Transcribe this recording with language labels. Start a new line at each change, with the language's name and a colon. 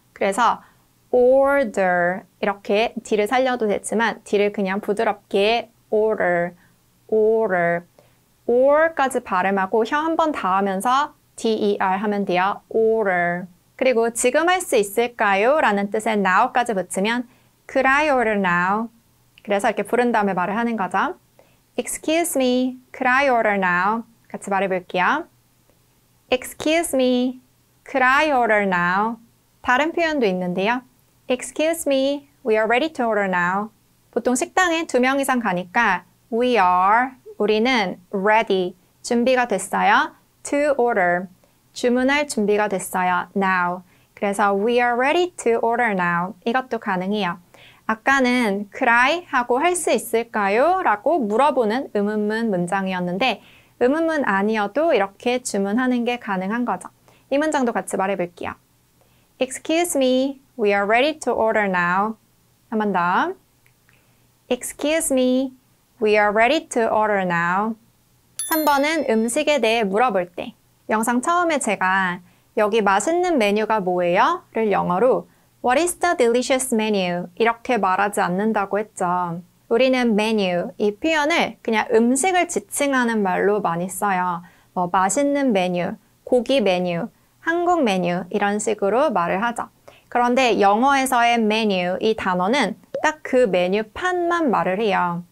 Korean: 그래서 order 이렇게 D를 살려도 되지만 D를 그냥 부드럽게 order, order, or까지 발음하고 혀 한 번 닿으면서 der 하면 돼요.
English: order.
Korean: 그리고 지금 할 수 있을까요? 라는 뜻의 now까지 붙이면
English: could I order now?
Korean: 그래서 이렇게 부른 다음에 말을 하는 거죠.
English: Excuse me, could I order now?
Korean: 같이 말해볼게요.
English: Excuse me, could I order now?
Korean: 다른 표현도 있는데요.
English: Excuse me, we are ready to order now.
Korean: 보통 식당에 2명 이상 가니까 we are, 우리는 ready, 준비가 됐어요.
English: To order,
Korean: 주문할 준비가 됐어요.
English: Now. 그래서 we are ready to order now.
Korean: 이것도 가능해요. 아까는 could I 하고 할 수 있을까요? 라고 물어보는 의문문 문장이었는데 의문문 아니어도 이렇게 주문하는 게 가능한 거죠. 이 문장도 같이 말해볼게요.
English: Excuse me, we are ready to order now.
Korean: 한 번 더.
English: Excuse me, we are ready to order now.
Korean: 3번은 음식에 대해 물어볼 때. 영상 처음에 제가 여기 맛있는 메뉴가 뭐예요? 를 영어로
English: What is the delicious menu?
Korean: 이렇게 말하지 않는다고 했죠. 우리는 메뉴, 이 표현을 그냥 음식을 지칭하는 말로 많이 써요. 뭐 맛있는 메뉴, 고기 메뉴, 한국 메뉴 이런 식으로 말을 하죠. 그런데 영어에서의 메뉴, 이 단어는 딱 그 메뉴판만 말을 해요.